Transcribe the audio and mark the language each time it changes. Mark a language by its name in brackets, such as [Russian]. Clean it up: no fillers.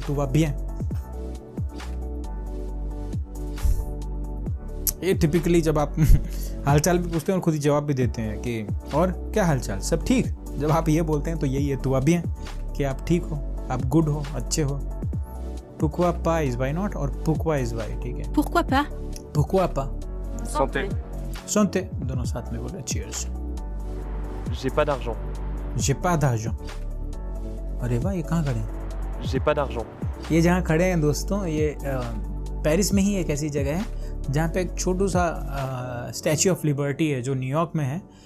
[French] तू va bien? [Hindi] ये typically जब आप हालचाल भी पूछते हैं और खुद ही जवाब भी देते हैं कि और क्या हालचाल, सब ठीक। जब आप ये बोलते हैं तो यही है, [French] तू va bien, [Hindi] कि आप ठीक हो, आप गुड हो, अच्छे हो। [French] Pourquoi pas [English] is why not और pourquoi is why, [Hindi] ठीक है। [French] Pourquoi pas? Pourquoi pas? Santé. [Hindi] Santé, दोनों साथ में बोले। Cheers. [French] J'ai pas d'argent. J'ai pas d'argent. [Hindi] अरे वाह, ये कहाँ खड़े हैं? [French] J'ai pas d'argent. [Hindi] ये जहाँ खड़े हैं दोस्तों, ये पेरिस में ही एक ऐसी जगह है जहाँ पे एक छोटू सा स्टैच्यू ऑफ लिबर्टी है जो न्यूयॉर्क में है।